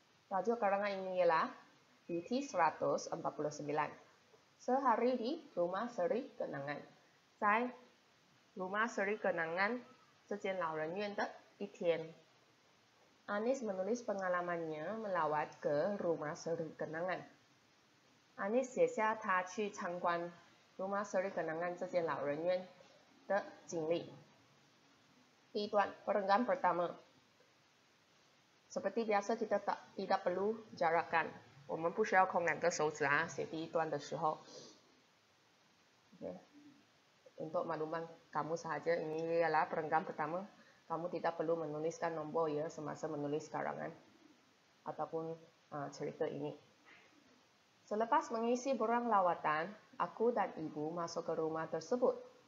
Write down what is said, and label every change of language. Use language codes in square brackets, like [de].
[ms] Tajuk karangan ini ialah BT 149. Sehari di Rumah Seri Kenangan. [zh] 在 Rumah Seri Kenangan 这间老人院的一天. [ms] Anis menulis pengalamannya melawat ke Rumah Seri Kenangan. [zh] Anis 写下他去参观 Rumah Seri Kenangan 这间老人院的经历. 第一段 [ms] perenggan pertama. Seperti biasa kita tidak perlu jarakan. [zh] 我们不需要空2个手指写第一段的时候. [en] Okay. [ms] Untuk makluman kamu sahaja, ini ialah perenggan pertama. Kamu tidak perlu menuliskan nombor ya semasa menulis karangan ataupun cerita ini. Selepas mengisi borang lawatan, aku dan ibu masuk ke rumah tersebut.